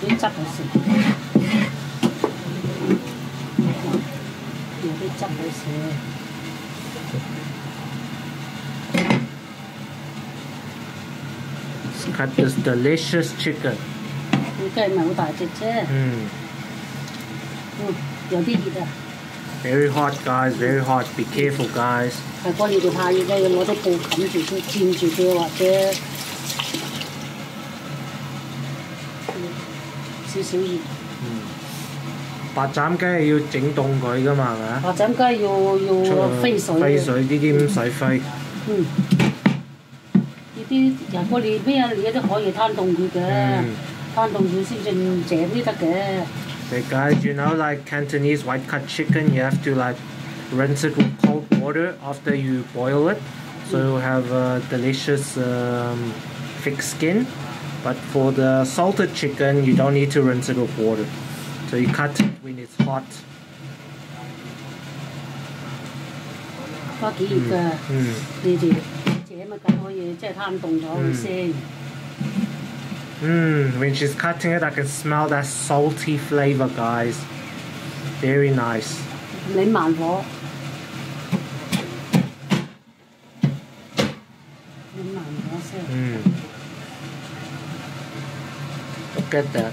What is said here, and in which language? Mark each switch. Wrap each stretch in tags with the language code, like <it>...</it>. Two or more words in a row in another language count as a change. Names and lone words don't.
<en>Cut this delicious chicken. Very hot, guys. Very hot. Be careful, guys.</en> <yue>係乾熱就太熱啦，要攞啲布冚住佢，佔住佢或者少少熱。白斬雞係要整凍佢㗎嘛，係咪啊？白斬雞要飛水。飛水呢啲唔使飛。啲人個你咩啊？你都可以攤凍佢嘅，攤凍佢先正正啲得嘅。</yue> <en>Hey guys, you know, like Cantonese white cut chicken, you have to like rinse it with cold water after you boil it, so you have a delicious thick skin. But for the salted chicken, you don't need to rinse it with water, so you cut it when it's hot.</en> <yue>幾熱㗎，你哋。</yue> <en>When she's cutting it, I can smell that salty flavor, guys. Very nice.</en> <yue>你慢火。</yue> <en>Look at that.</en>